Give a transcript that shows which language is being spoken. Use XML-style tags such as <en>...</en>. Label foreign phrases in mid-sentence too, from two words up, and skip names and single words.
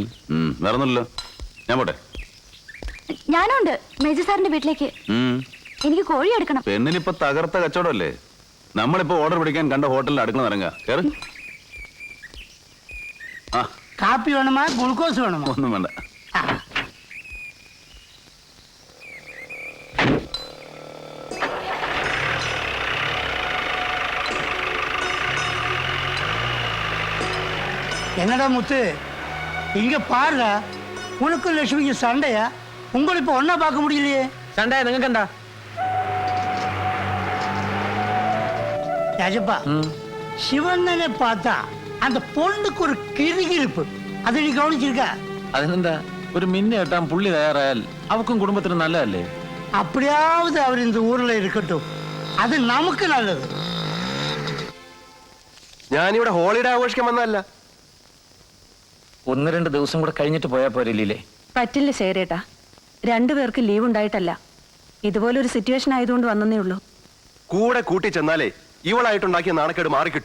<ml>വേറൊന്നുമില്ലല്ലോ, ഞാൻ പോട്ടെ. ഞാനുണ്ട് മേജർ സാറിന്റെ വീട്ടിലേക്ക്. എനിക്ക് കോഴി എടുക്കണം. പെണ്ണിനിപ്പോ തകർത്ത കച്ചവടമല്ലേ. നമ്മളിപ്പോ ഓർഡർ പിടിക്കാൻ കണ്ട ഹോട്ടലിൽ അടുക്കള നിറങ്ങാ. കേറ്. കാപ്പി വേണമാ ഗ്ലൂക്കോസ് വേണമോ? ഒന്നും വേണ്ട.</ml> <ta>என்னடா முத்து, இங்க பாருடா, உனக்கும் லட்சுமிக்கு சண்டையா? உங்களை இப்ப ஒன்னா பார்க்க முடியலையே.</ta> <ml>சண்டை നിങ്ങൾക്ക് എന്താ?</ml> <ta>രാജപ്പ, ശിവണ്ണനെ பார்த்தா அந்த பொண்ணுக்கு ஒரு கிறுகிறுப்பு. அதை நீ கவனிச்சிருக்க?</ta> <ml>അതിനെന്താ, ഒരു മിന്നെ കെട്ടാൻ പുള്ളി തയ്യാറായാൽ അവക്കും കുടുംബത്തിനും നല്ലതല്ലേ?</ml> <ta>அப்படியாவது அவர் இந்த ஊர்ல இருக்கட்டும், அது நமக்கு நல்லது.</ta> <ml>ഞാനിവിടെ ഹോളിഡേ ആഘോഷിക്കാൻ വന്നതല്ല. 1-2 ദിവസം കൂടെ കഴിഞ്ഞിട്ട് പോയാൽ പോരല്ലേ? പറ്റില്ല ശേഖരേട്ടാ, രണ്ടുപേർക്ക് ലീവ് ഉണ്ടായിട്ടല്ല, ഇതുപോലൊരു സിറ്റുവേഷൻ ആയതുകൊണ്ട് വന്നേ ഉള്ളൂ. കൂടെ കൂട്ടി ചെന്നാലേ ഇവളായിട്ടുണ്ടാക്കിയ നാണക്കേട് മാറിക്കിട്ടു.</ml>